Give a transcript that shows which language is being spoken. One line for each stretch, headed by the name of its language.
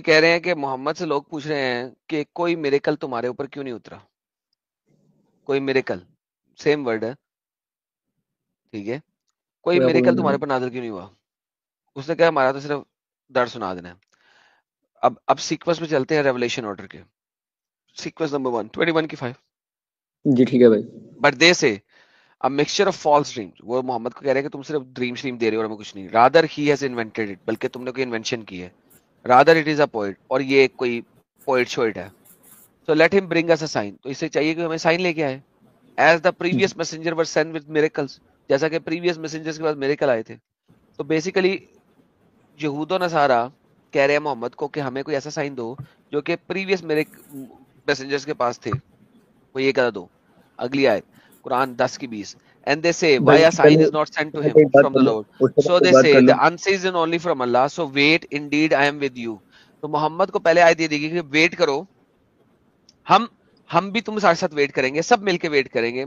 Urdu: کہہ رہے ہیں کہ محمد سے لوگ پوچھ رہے ہیں کہ کوئی میریکل تمہارے اوپر کیوں نہیں اترا. کوئی میریکل, سیم ورڈ ہے, ٹھیک ہے, کوئی میریکل تمہارے اوپر نازل کیوں نہیں ہوا. اس نے کہا ہمارا تو صرف ڈر سنا دینا ہے. اب سیکوینس میں چلتے ہیں ریولیشن آرڈر کے. سیکوینس نمبر 1 21 کی 5. جی ٹھیک ہے بھائی.
English: But they say a mixture of false dreams.
Urdu: وہ محمد کو کہہ رہے ہیں کہ تم صرف ڈریم شریم دے رہے ہو اور ہمیں کچھ نہیں.
English: rather he has invented it,
Urdu: بلکہ تم نے کوئی انوینشن کی ہے.
English: rather it is a poet,
Urdu: اور یہ کوئی پوئٹ شوئٹ ہے.
English: so let him bring us a sign.
Urdu: تو اسے چاہیے کہ ہمیں سائن لے کے آئے.
English: as the previous messenger were sent with miracles,
Urdu: جیسا کہ previous messengers کے پاس میریکل آئے تھے. تو بیسیکلی یہود و نصارہ کہہ رہے ہیں محمد کو کہ ہمیں کوئی ایسا سائن دو جو کہ پریویس میسنجرز کے پاس تھے, وہ یہ کہہ دو. اگلی آیت قرآن 10 کی 20.
English: And they say, why
Urdu: بھائی
English: a sign is not sent to him from the Lord? So they say, the unseasoned only from Allah. So wait, indeed I am with you.
Urdu: تو محمد کو پہلے آیت یہ دی گئی کہ ویٹ کرو, ہم بھی تم ساتھ ساتھ ویٹ کریں گے, سب مل کے ویٹ کریں گے.